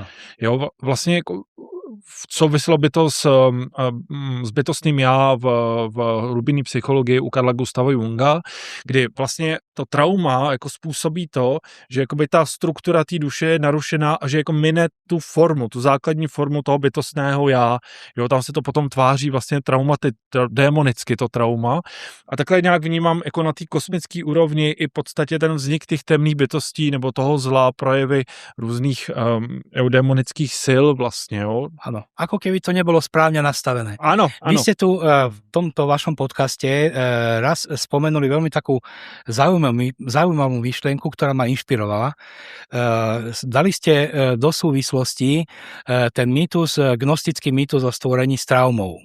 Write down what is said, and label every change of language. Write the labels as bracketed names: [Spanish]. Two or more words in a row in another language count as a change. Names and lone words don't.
[Czech] Jo, vlastně jako souvislo by to s bytostným já v hlubinné psychologii u Karla Gustava Junga, kdy vlastně to trauma jako způsobí to, že jakoby ta struktura té duše je narušená a že jako mine tu formu, tu základní formu toho bytostného já. Jo, tam se to potom tváří vlastně démonicky to trauma. A takhle nějak vnímám jako na té kosmické úrovni i v podstatě ten vznik těch temných bytostí nebo toho zla, projevy různých démonických sil vlastně, jo. [Slovak] Áno, ako keby to nebolo správne nastavené. Áno. Vy ste tu v tomto vašom podcaste raz spomenuli veľmi takú zaujímavú myšlienku, ktorá ma inšpirovala. Dali ste do súvislosti ten mýtus, gnostický mýtus o stvorení s traumou.